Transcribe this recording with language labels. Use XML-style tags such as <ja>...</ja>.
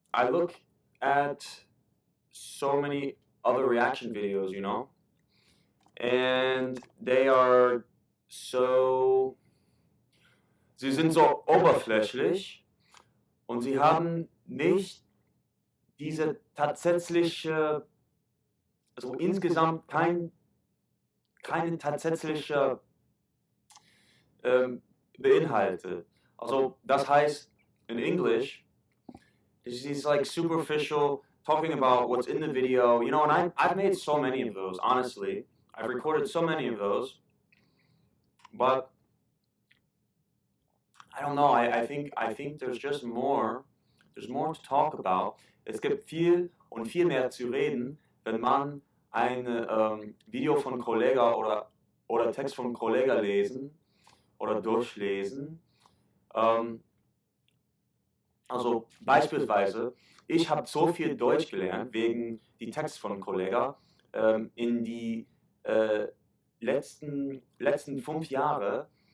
<en>look at so many other reaction videos, you know, and they are so,</en> <de>sie sind so oberflächlich und sie haben nicht diese tatsächliche, also insgesamt keine tatsächliche Beinhalte. Also das heißt in</de> <en>English, it's like superficial, talking about what's in the video, you know, and I've made so many of those, honestly. I've recorded so many of those, but I don't know, I think there's just more, there's more to talk about.</en> <de>Es gibt viel und viel mehr zu reden, wenn man ein Video von Kollegah oder Text von Kollegah lesen oder durchlesen. Also beispielsweise, ich habe so viel Deutsch gelernt wegen die Text von Kollegah in die letzten 5 Jahre.</de>